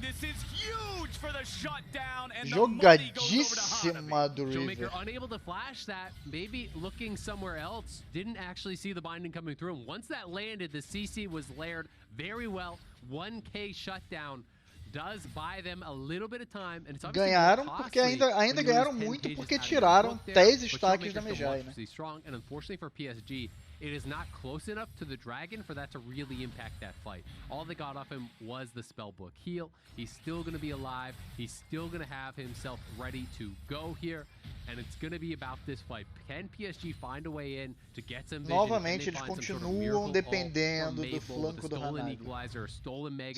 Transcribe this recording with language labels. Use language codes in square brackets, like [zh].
[en] This is huge for the shutdown, and the money goes over to [pt] Jogadíssima do Showmaker River. [en] unable to flash that, maybe looking somewhere else, didn't actually see the binding coming through. And once that landed, the CC was layered very well. 1K shutdown does buy them a little bit of time, and it's [pt] Ganharam porque ainda ganharam muito porque tiraram 10 stacks da Mejai, né? [en] Strong, and unfortunately for PSG, it is not close enough to the Dragon for that to really impact that fight. All they got off him was the spellbook heal. He's still going to be alive. He's still going to have himself ready to go here, and it's going to be about this fight. Can PSG find a way in to get some vision? [pt] Novamente eles continuam dependendo do flanco do Hanabi.